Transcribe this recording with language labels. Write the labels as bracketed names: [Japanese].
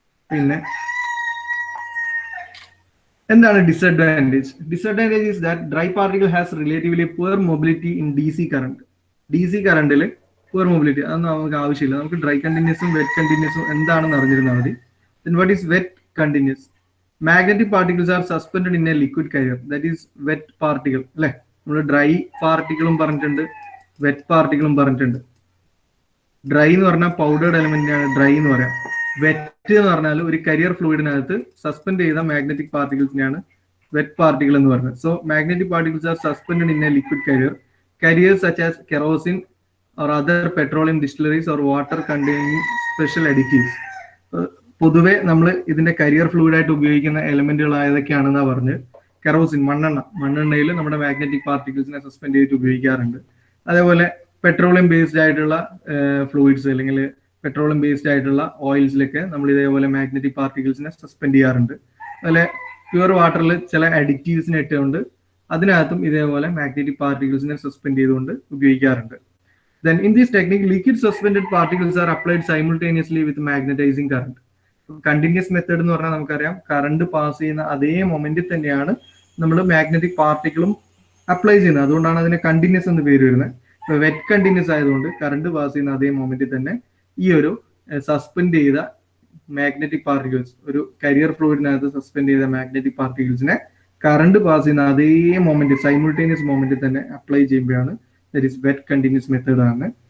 [Malayalam] പിന്നെ എന്താണ് disadvantage? [English] Disadvantage is that dry particle has relatively poor mobility in DC current. [Malayalam] DC കറണ്ടിൽ poor mobility അതൊന്നും നമുക്ക് ആവശ്യമില്ല. നമുക്ക് ഡ്രൈ കണ്ടിന്യൂസും വെറ്റ് കണ്ടിന്യൂസും എന്താണെന്ന് അറിഞ്ഞിരുന്നാൽ മതി. [English] Then what is wet continuous? Magnetic particles are suspended in a liquid carrier. That is wet particle. [Malayalam] അല്ലെ, നമ്മൾ dry പാർട്ടിക്കിളും പറഞ്ഞിട്ടുണ്ട്, wet പാർട്ടിക്കിളും പറഞ്ഞിട്ടുണ്ട്. ഡ്രൈ എന്ന് പറഞ്ഞാൽ പൗഡേർഡ് എലമെന്റിനാണ് ഡ്രൈ എന്ന് പറയാം. വെറ്റ് എന്ന് പറഞ്ഞാൽ ഒരു കരിയർ ഫ്ലൂയിഡിനകത്ത് സസ്പെൻഡ് ചെയ്ത മാഗ്നറ്റിക് പാർട്ടിക്കിൾസിനെയാണ് വെറ്റ് പാർട്ടിക്കിൾ എന്ന് പറയുന്നത്. [English] So magnetic particles are suspended in a liquid carrier. Carriers such as kerosene or other petroleum distilleries or water containing special additives. [Malayalam] പൊതുവെ നമ്മൾ ഇതിന്റെ കരിയർ ഫ്ലൂയിഡ് ആയിട്ട് ഉപയോഗിക്കുന്ന എലമെന്റുകൾ ഏതൊക്കെയാണെന്നാ പറഞ്ഞ്, കെറോസിൻ, മണ്ണെണ്ണയിൽ നമ്മുടെ മാഗ്നറ്റിക് പാർട്ടിക്കിൾസിനെ സസ്പെൻഡ് ചെയ്തിട്ട് ഉപയോഗിക്കാറുണ്ട്. അതേപോലെ പെട്രോളിയം ബേസ്ഡ് ആയിട്ടുള്ള ഫ്ലൂയിഡ്സ് അല്ലെങ്കിൽ പെട്രോളിയം ബേസ്ഡ് ആയിട്ടുള്ള ഓയിൽസിലൊക്കെ നമ്മൾ ഇതേപോലെ മാഗ്നറ്റിക് പാർട്ടിക്കിൾസിനെ സസ്പെൻഡ് ചെയ്യാറുണ്ട്. അതുപോലെ പ്യുവർ വാട്ടറിൽ ചില അഡിക്റ്റീവ്സിനെ ഇട്ടുകൊണ്ട് അതിനകത്തും ഇതേപോലെ മാഗ്നറ്റിക് പാർട്ടിക്കിൾസിനെ സസ്പെൻഡ് ചെയ്തുകൊണ്ട് ഉപയോഗിക്കാറുണ്ട്. [English] Then in this technique, liquid suspended particles are applied simultaneously with magnetizing current. [Malayalam] Continuous method എന്ന് പറഞ്ഞാൽ നമുക്കറിയാം, കറണ്ട് പാസ് ചെയ്യുന്ന അതേ മൊമെന്റിൽ തന്നെയാണ് നമ്മൾ മാഗ്നറ്റിക് പാർട്ടിക്കിളും അപ്ലൈ ചെയ്യുന്നത്. അതുകൊണ്ടാണ് അതിന് കണ്ടിന്യൂസ് എന്ന് പേര് വരുന്നത്. ഇപ്പൊ വെറ്റ് കണ്ടിന്യൂസ് ആയതുകൊണ്ട് കറണ്ട് പാസ് ചെയ്യുന്ന അതേ മൊമെന്റിൽ തന്നെ ഈ ഒരു സസ്പെൻഡ് ചെയ്ത മാഗ്നറ്റിക് പാർട്ടിക്കിൾസ്, ഒരു കരിയർ ഫ്ലൂയിഡിനകത്ത് സസ്പെൻഡ് ചെയ്ത മാഗ്നറ്റിക് പാർട്ടിക്കിൾസിനെ കറണ്ട് പാസ് ചെയ്യുന്ന അതേ മൊമെന്റ്, സൈമിൾട്ടേനിയസ് മൊമെന്റിൽ തന്നെ അപ്ലൈ ചെയ്യുമ്പോഴാണ് [English] that is wet continuous method [Malayalam] ആണ്.